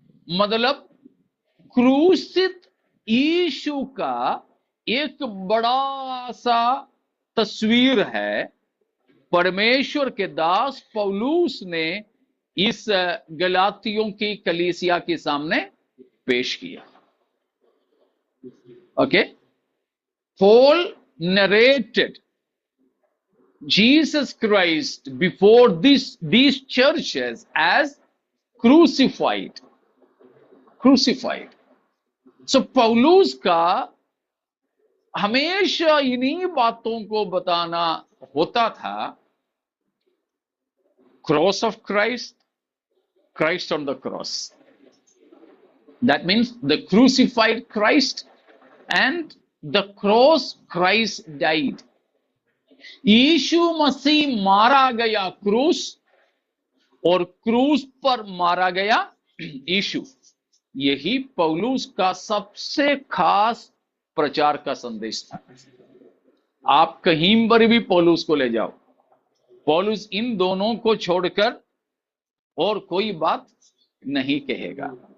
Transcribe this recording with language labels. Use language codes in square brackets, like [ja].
[hi] मतलब क्रूसित यीशु का एक बड़ा सा तस्वीर है, परमेश्वर के दास पौलुस ने इस गलातियों की कलीसिया के सामने पेश किया। [en] Okay, Paul narrated Jesus Christ before these churches as crucified. [hi] So पौलुस का हमेशा इन्हीं बातों को बताना होता था। [en] Cross of Christ, Christ on the cross. That means the crucified Christ and the cross Christ died. [hi] यीशु मसीह मारा गया क्रूस और क्रूस पर मारा गया यीशु। यही पौलुस का सबसे खास प्रचार का संदेश था। आप कहीं पर भी पौलुस को ले जाओ, पौलुस इन दोनों को छोड़कर और कोई बात नहीं कहेगा।